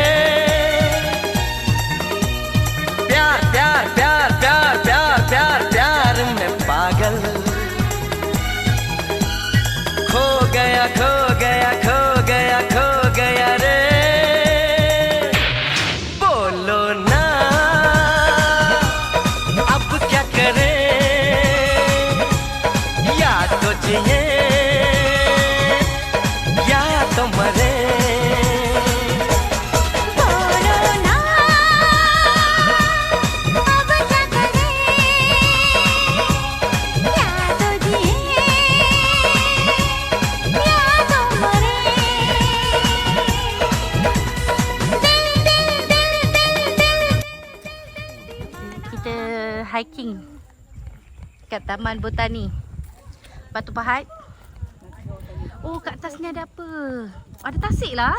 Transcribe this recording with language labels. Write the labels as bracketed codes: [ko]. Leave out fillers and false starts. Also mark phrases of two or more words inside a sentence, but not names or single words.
[hi] प्यार प्यार प्यार प्यार प्यार प्यार प्यार में पागल खो गया खो गया खो गया खो गया रे बोलो ना अब क्या करें या तो जिए या तो मरे बोलो ना अब क्या करें या तो जिए या तो मरे [ms] kita hiking kat Taman Botani Batu Pahat. Oh, kat atas ni ada apa? Ada tasik lah.